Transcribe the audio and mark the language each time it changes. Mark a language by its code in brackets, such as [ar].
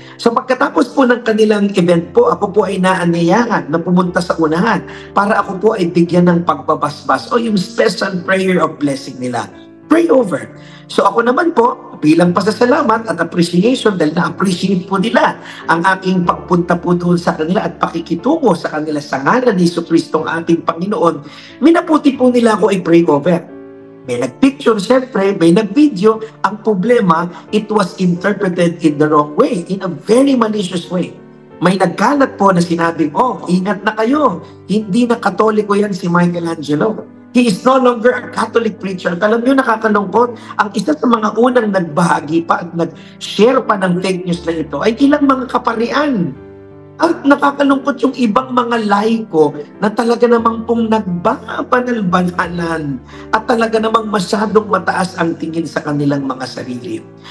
[tl] So pagkatapos po ng kanilang event po, ako po ay naanyayahan na pumunta sa unahan para ako po ay bigyan ng pagbabasbas o yung [en] special prayer of blessing [tl] nila. [en] Pray over. [tl] So ako naman po, bilang pasasalamat at appreciation dahil na-appreciate po nila ang aking pagpunta po doon sa kanila at pakikitungo sa kanila sa ngalan ni Jesucristo ang ating Panginoon, minaputi po nila ako i-pray over. May nag-picture, syempre, may nag-video. Ang problema, [en] it was interpreted in the wrong way, in a very malicious way. [tl] May nagkalat po na sinabing, oh, ingat na kayo, hindi na Katoliko yan si Michelangelo. [en] He is no longer a Catholic preacher. [tl] At alam nyo, nakakalungkot, ang isa sa mga unang nagbahagi pa at nag-share pa ng fake news na ito ay ilang mga kaparian. At nakakalungkot yung ibang mga laiko na talaga namang pong nagbabanal-banalan at talaga namang masyadong mataas ang tingin sa kanilang mga sarili.